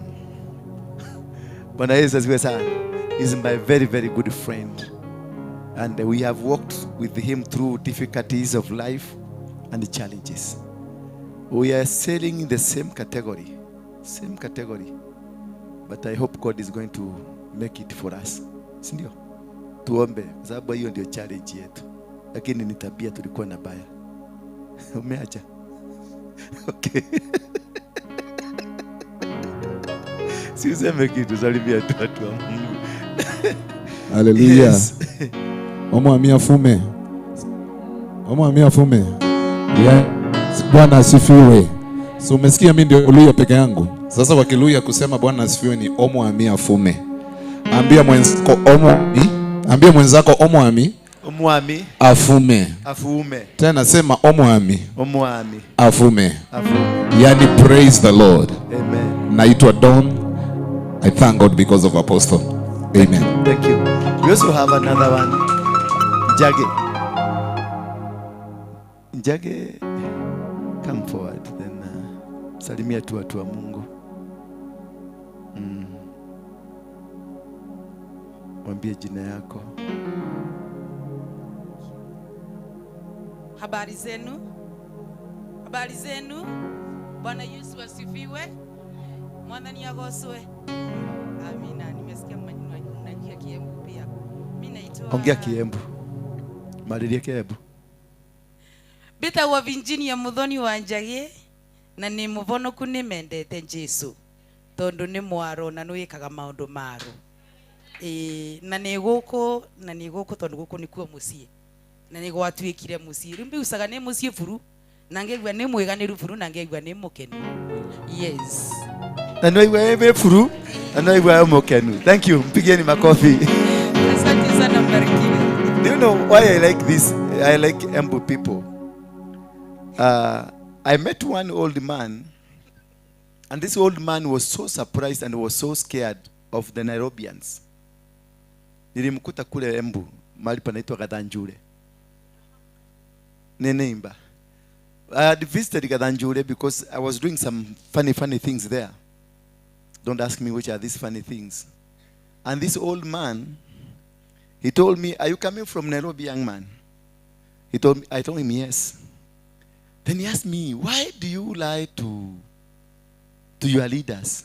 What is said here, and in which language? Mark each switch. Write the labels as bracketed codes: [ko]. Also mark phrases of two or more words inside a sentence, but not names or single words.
[en] But he's my very, very good friend. And we have walked with him through difficulties of life and the challenges. We are sailing in the same category. Same category. But I hope God is going to make it for us. [sw] Sindio? Tuombe. Sababu hiyo ndio challenge yetu. Lakini ni tabia tulikuwa na baya. Umeacha? Okay. Siuseme kitu, salimia tu watu wa Mungu. [luy] Hallelujah. Yes. Omwami fume. Omwami fume. [en] Yeah. [sw] Bwana asifiwe. So umesikia mimi ndio Luya peke yangu. Sasa wakiluya kusema Bwana asifiwe ni [luy] omwami afume. [sw] Ambia mwenzako omwami. Ambia mwenzako omwami. [luy] Omwami afume. Afume. [sw] Tena sema omwami. [luy] Omwami afume. Afume. Yani [en] praise the Lord. [luy] Amen. [sw] Naitwa Don. [en] I thank God because of Apostle. Amen. Thank you. We also have another one. Njage. Njage, come forward. [sw] Then salimia tu watu wa Mungu. Mwambie jina yako. Habari zenu? Habari zenu? Bwana Yesu asifiwe. [ebu] Mwadhani agoswe. Amina. [sw] Nimesikia mnajia Kiembu pia. Mimi naitwa Ongea Kiembu. Mariria Kiembu. [ebu] Bita wa Virginia muthoni wa Njage na ni muvono kuni mendete Jesu. Tondu ni mwaro na nwikaga maundu maro. Na ni guku tondu guku nikuo mucie. Na ni gwatuikire mucie. Rimbi usaga ni mucie furu. Na ngegwa ni mwiganiru furu na ngegwa ni mukenu. [en] Yes. [sw] Na wewe furu, na wewe mukenu. [en] Thank you. [sw] Mpigeni makofi. Asante sana mbarikiwe. [en] Do you know why I like this? I like Embu people. I met one old man, and this old man was so surprised and was so scared of the Nairobians. [sw] Nilimkuta kule Embu, mahali panaitwa Gadanjure. Neneimba. [en] I had visited Gadanjure because I was doing some funny things there. Don't ask me which are these funny things. And this old man, he told me, "Are you coming from Nairobi, young man?" I told him yes. Then he asked me, "Why do you lie to your leaders?"